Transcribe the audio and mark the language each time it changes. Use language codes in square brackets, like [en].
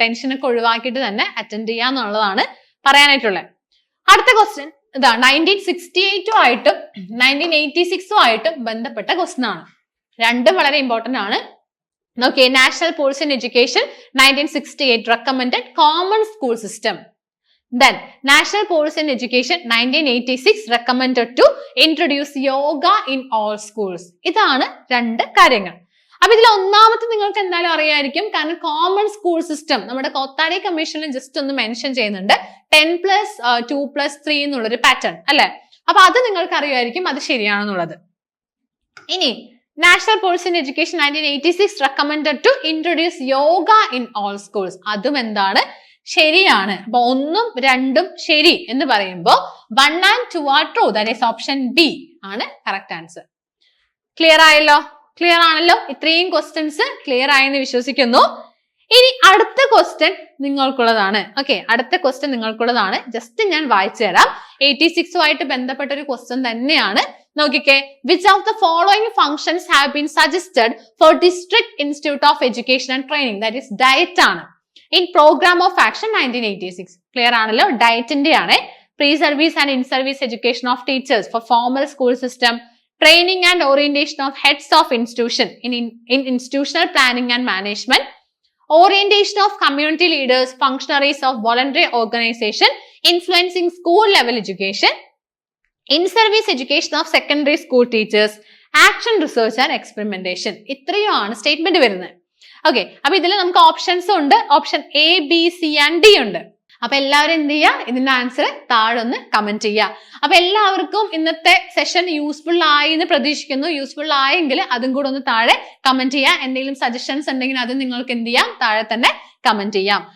[ml] ടെൻഷനൊക്കെ ഒഴിവാക്കിയിട്ട് തന്നെ അറ്റൻഡ് ചെയ്യുക എന്നുള്ളതാണ് പറയാനായിട്ടുള്ളത്. അടുത്ത ക്വസ്റ്റ്യൻ ഇതാ, 1968 ആയിട്ടും 1986 ആയിട്ടും ബന്ധപ്പെട്ട ക്വസ്റ്റ്യൻ ആണ്. 2 വളരെ ഇമ്പോർട്ടന്റ് ആണ്. നോക്കിയേ, national policy in education 1968 [en] recommended common school system. Then national policy in education 1986 recommended to introduce yoga in all schools. [ml] ഇതാണ് 2 കാര്യങ്ങൾ. അപ്പൊ ഇതിൽ ഒന്നാമത്തെ നിങ്ങൾക്ക് എന്തായാലും അറിയായിരിക്കും, കാരണം കോമൺ സ്കൂൾ സിസ്റ്റം നമ്മുടെ കൊത്താരി കമ്മീഷനിൽ ജസ്റ്റ് ഒന്ന് മെൻഷൻ ചെയ്യുന്നുണ്ട്, 10+2+3 എന്നുള്ളൊരു പാറ്റേൺ അല്ലെ. അപ്പൊ അത് നിങ്ങൾക്ക് അറിയായിരിക്കും, അത് ശരിയാണെന്നുള്ളത്. ഇനി national policy in education 1986 [en] recommended to introduce yoga in all schools. [ml] അതും എന്താണ്, ശരിയാണ്. അപ്പൊ 1ഉം 2ഉം ശരി എന്ന് പറയുമ്പോൾ [en] 1 and 2 are true, that is [ml] option B ആണ് കറക്റ്റ് ആൻസർ. ക്ലിയർ ആയല്ലോ? ക്ലിയർ ആണല്ലോ? ഇത്രയും ക്വസ്റ്റ്യൻസ് ക്ലിയർ ആയെന്ന് വിശ്വസിക്കുന്നു. ഇനി അടുത്ത ക്വസ്റ്റ്യൻ നിങ്ങൾക്കുള്ളതാണ്. ഓക്കെ, അടുത്ത ക്വസ്റ്റ്യൻ നിങ്ങൾക്കുള്ളതാണ്. ജസ്റ്റ് ഞാൻ വായിച്ചു തരാം. 86 ബന്ധപ്പെട്ട ഒരു ക്വസ്റ്റ്യൻ തന്നെയാണ്. [en] നോക്കിക്കേ, which of the following functions have been suggested for district institute of education and training, that is DIET ആണ്, in programme of action 1986. [ml] Clear ആണല്ലോ? ഡയറ്റിന്റെ ആണ്. [en] Pre service and in service education of teachers for formal school system, training and orientation of heads of institution in institutional planning and management, orientation of community leaders, functionaries of voluntary organization influencing school level education, in service education of secondary school teachers, action research and experimentation. [ml] ഇത്രയുമാണ് statement വരുന്നത്. Okay, അപ്പൊ ഇതിൽ നമുക്ക് options ഉണ്ട്. Option A, B, C and D ഉണ്ട്. അപ്പൊ എല്ലാവരും എന്ത് ചെയ്യുക, ഇതിന്റെ ആൻസർ താഴെ ഒന്ന് കമന്റ് ചെയ്യുക. അപ്പൊ എല്ലാവർക്കും ഇന്നത്തെ സെഷൻ യൂസ്ഫുൾ ആയി എന്ന് പ്രതീക്ഷിക്കുന്നു. യൂസ്ഫുൾ ആയെങ്കിൽ അതും കൂടെ ഒന്ന് താഴെ കമന്റ് ചെയ്യുക. എന്തെങ്കിലും സജഷൻസ് ഉണ്ടെങ്കിൽ അത് നിങ്ങൾക്ക് എന്ത് ചെയ്യാം, താഴെ തന്നെ കമന്റ് ചെയ്യാം.